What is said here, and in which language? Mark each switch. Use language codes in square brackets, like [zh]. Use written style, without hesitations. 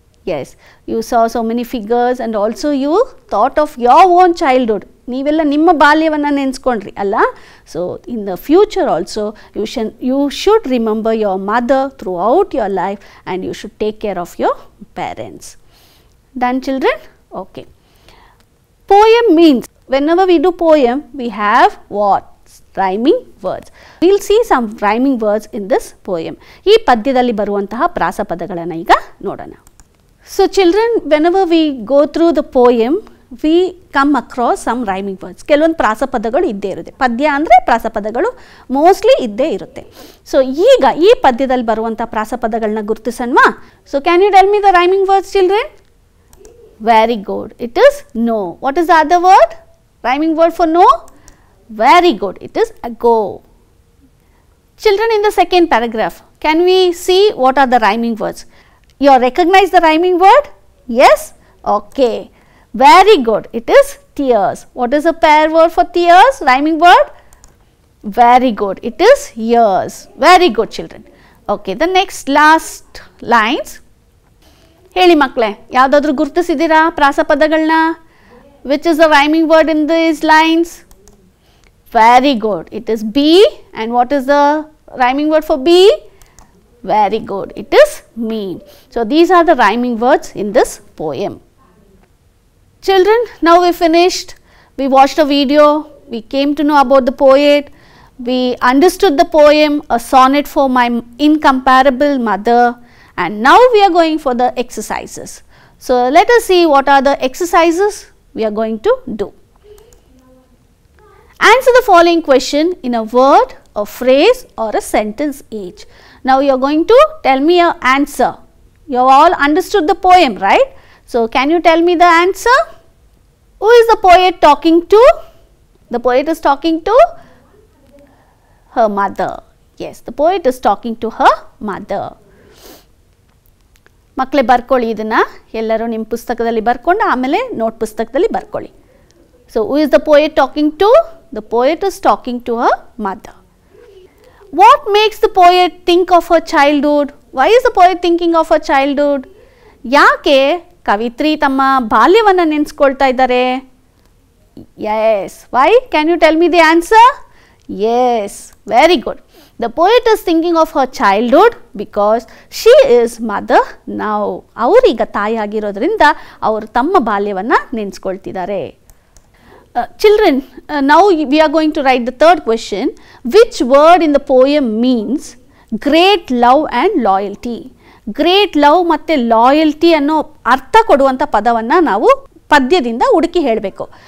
[en] Yes, you saw so many figures and also you thought of your own childhood. [kn] ನೀವೆಲ್ಲ ನಿಮ್ಮ ಬಾಲ್ಯವನ್ನು ನೆನೆಸ್ಕೊಂಡ್ರಿ ಅಲ್ಲ? [en] So in the future also you should remember your mother throughout your life and you should take care of your parents. Done, children? Okay. Poem means whenever we do poem, we have what? Rhyming words. We will see some rhyming words in this poem. [kn] ಈ ಪದ್ಯದಲ್ಲಿ ಬರುವಂತಹ ಪ್ರಾಸಪದಗಳನ್ನು ಈಗ ನೋಡೋಣ. [en] So children, whenever we go through the poem, we come across some rhyming words. [kn] ಕೆಲವೊಂದು ಪ್ರಾಸಪದಗಳು ಇದ್ದೇ ಇರುತ್ತೆ. ಪದ್ಯ ಅಂದರೆ ಪ್ರಾಸಪದಗಳು ಮೋಸ್ಟ್ಲಿ ಇದ್ದೇ ಇರುತ್ತೆ. ಸೊ ಈಗ ಈ ಪದ್ಯದಲ್ಲಿ ಬರುವಂಥ ಪ್ರಾಸಪದಗಳನ್ನ ಗುರುತಿಸೋಣವಾ? [en] So can you tell me the rhyming words, children? Very good. It is no. What is the other word? Rhyming word for no? Very good. It is ago. Children, in the second paragraph, can we see what are the rhyming words? You recognize the rhyming word? Yes? Okay. Very good. It is tears. What is a pair word for tears? Rhyming word? Very good. It is years. Very good, children. Okay. The next last lines. [kn] ಹೇಳಿ ಮಕ್ಕಳೇ, ಯಾವುದಾದ್ರೂ ಗುರುತಿಸಿದ್ದೀರಾ ಪ್ರಾಸಪದಗಳನ್ನ? [en] Which is the rhyming word in these lines? Very good. It is B. And what is the rhyming word for B? Very good. It is me. So these are the rhyming words in this poem. Children, now we finished. We watched a video. We came to know about the poet. We understood the poem, a sonnet for my incomparable mother. And now we are going for the exercises. So let us see what are the exercises we are going to do. Answer the following question in a word, a phrase or a sentence each. Now you are going to tell me your answer. You have all understood the poem, right? So can you tell me the answer? Who is the poet talking to? The poet is talking to her mother. Yes, the poet is talking to her mother. [kn] ಮಕ್ಕಳೇ ಬರ್ಕೊಳ್ಳಿ, ಇದನ್ನು ಎಲ್ಲರೂ ನಿಮ್ಮ ಪುಸ್ತಕದಲ್ಲಿ ಬರ್ಕೊಂಡು ಆಮೇಲೆ note ಪುಸ್ತಕದಲ್ಲಿ ಬರ್ಕೊಳ್ಳಿ. [en] So who is the poet talking to? The poet is talking to her mother. What makes the poet think of her childhood? Why is the poet thinking of her childhood? [kn] ಯಾಕೆ ಕವಿತ್ರಿ ತಮ್ಮ ಬಾಲ್ಯವನ್ನು ನೆನೆಸ್ಕೊಳ್ತಾ ಇದ್ದಾರೆ? [en] Yes. Why? Can you tell me the answer? Yes, very good. The poet is thinking of her childhood because she is mother now. [kn] ಅವರೀಗ ತಾಯಿ ಆಗಿರೋದ್ರಿಂದ ಅವರು ತಮ್ಮ ಬಾಲ್ಯವನ್ನು ನೆನೆಸ್ಕೊಳ್ತಿದ್ದಾರೆ. [en] Children, now we are going to write the third question. Which word in the poem means great love and loyalty? [kn] Great love ಮತ್ತು loyalty ಅನ್ನೋ ಅರ್ಥ ಕೊಡುವಂಥ ಪದವನ್ನು ನಾವು ಪದ್ಯದಿಂದ ಹುಡುಕಿ ಹೇಳಬೇಕು.